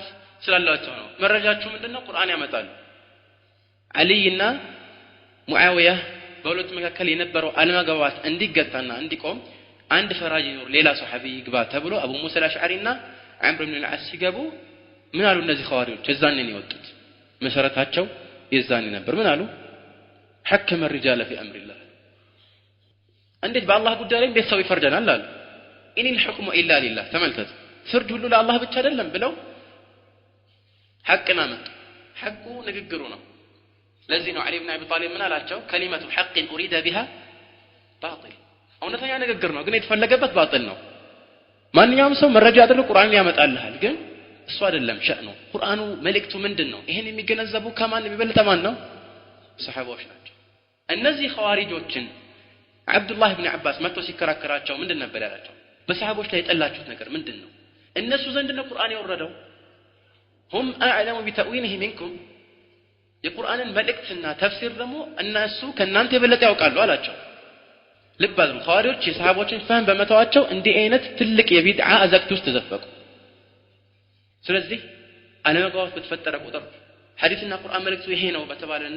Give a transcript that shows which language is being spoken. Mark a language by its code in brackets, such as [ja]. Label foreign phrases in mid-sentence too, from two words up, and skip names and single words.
[am] ስላላቸው ነው መረጃቸው ምንድነው ቁርአን ያመጣሉ አልይና ሙአዊያ በሁለቱ መካከል የነበረው አለመግባባት እንዲገታና እንዲቆም አንድ ፈራጅ ይኖር ሌላ ሱሐቢ ይግባ ተብሎ አቡ ሙሳ አልአሽዓሪና ዐምር ኢብኑ አልዓስ ሲገቡ ምን አሉ እነዚህ ኸዋሪጆች የዛኔ ነው የወጡት መሰረታቸው የዛኔ ነበር ምን አሉ [ar] حكم الرجال في امر الله [am] እንዴት በአላህ ጉዳይ ላይ እንዴት ሰው ይፈርደናል አሉ [ar] إن الحكم إلا لله [am] ተመልከቱ ፍርድ ሁሉ ለአላህ ብቻ አይደለም ብለው ሐቅና መጡ ሐቁ ንግግሩ ነው ለዚህ ነው አሊ ኢብኑ አቢ ጣሊብ ምን አላቸው [ar] كلمة حق أريد بها باطل [am] እውነተኛ ንግግር ነው ግን የተፈለገበት ባጥል ነው ማንኛውም ሰው መረጃ አድርጎ ቁርአን ያመጣልሃል ግን እሱ አይደለም ሸእኑ ቁርአኑ መልእክቱ ምንድነው ይሄን የሚገነዘቡ ከማን የሚበልጥ ማን ነው ሰሃቦች ናቸው እነዚህ ኸዋሪጆችን አብዱላህ ኢብኑ አባስ መጥቶ ሲከራከራቸው ምንድን ነበር ያላቸው በሰሃቦች ላይ የጠላችሁት ነገር ምንድነው እነሱ ዘንድ ነው ቁርአን የወረደው [ar] هم اعلم بتاويله منكم [am] የቁርአንን መልእክትና ተፍሲር ደግሞ እነሱ ከናንተ የበለጠ ያውቃሉ አላቸው ልባሉ ኸዋሪጆች የሰሃቦችን ፈህም በመተዋቸው እንዲህ አይነት ትልቅ የቢድዓ አዘቅት ውስጥ ተዘፈቁ ስለዚህ አለመግባባት በተፈጠረ ቁጥር ሐዲስና ቁርአን መልእክቱ ይሄ ነው በተባለና